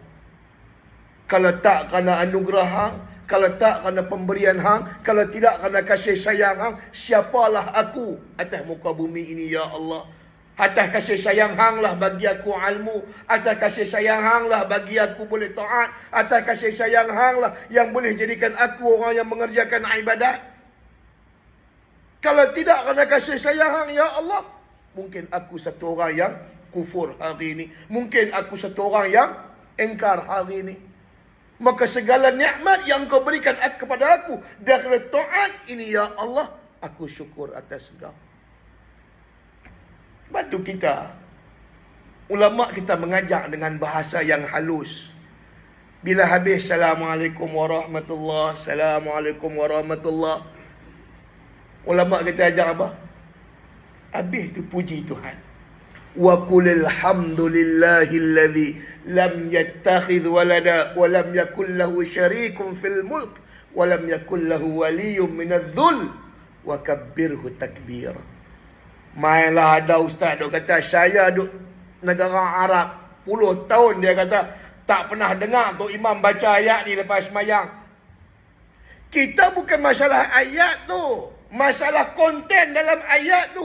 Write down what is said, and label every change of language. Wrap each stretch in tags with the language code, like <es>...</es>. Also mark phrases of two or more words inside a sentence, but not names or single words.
<ms>Kalau tak kerana anugerah hang, kalau tak kerana pemberian hang, kalau tidak kerana kasih sayang hang, siapalah aku atas muka bumi ini,</ms> <ar>يا الله.</ar> <ms>Atas kasih sayang hang lah bagi aku ilmu. Atas kasih sayang hang lah bagi aku boleh taat. Atas kasih sayang hang lah yang boleh jadikan aku orang yang mengerjakan ibadat. Kalau tidak kerana kasih sayang hang,</ms> <ar>يا الله,</ar> <ms>mungkin aku satu orang yang kufur hari ini. Mungkin aku satu orang yang engkar hari ini. Maka segala nikmat yang kau berikan kepada aku dari taat ini,</ms> <ar>يا الله,</ar> <ms>aku syukur atas engkau. Batu kita, ulama kita mengajak dengan bahasa yang halus.</ms> <ar>Bila habis السلام عليكم ورحمة الله، السلام عليكم ورحمة الله,</ar> <ms>ulama kita ajak apa? Habis tu puji Tuhan.</ms> <ar>وقل الحمد لله الذي لم يتخذ ولدا ولم يكن له شريك في الملك ولم يكن له ولي من الذل وكبره تكبيرا.</ar> <ms>Mainlah ada ustaz duk kata, saya duk negara Arab puluh tahun, dia kata tak pernah dengar tu imam baca ayat ni lepas semayang. Kita bukan masalah ayat tu, masalah konten dalam ayat tu.</ms>